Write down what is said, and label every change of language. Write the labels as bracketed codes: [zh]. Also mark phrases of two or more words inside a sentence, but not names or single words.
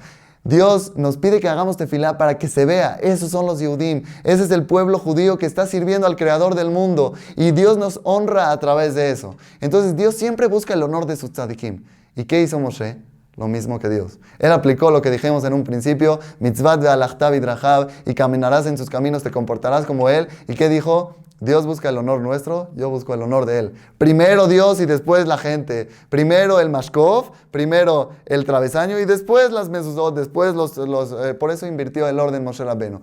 [es] Dios nos pide que hagamos tefilá para que se vea. Esos son los Yehudim. Ese es el pueblo judío que está sirviendo al Creador del mundo. Y Dios nos honra a través de eso. Entonces Dios siempre busca el honor de sus tzadikim. ¿Y qué hizo Moshe? Lo mismo que Dios. Él aplicó lo que dijimos en un principio, [he] מצוות והלכת בדרכיו, [es] y caminarás en sus caminos, te comportarás como Él. ¿Y qué dijo? Dios busca el honor nuestro, yo busco el honor de Él. Primero Dios y después la gente. Primero el mashkov, primero el travesaño y después las mezuzot, después por eso invirtió el orden Moshe Rabbeinu.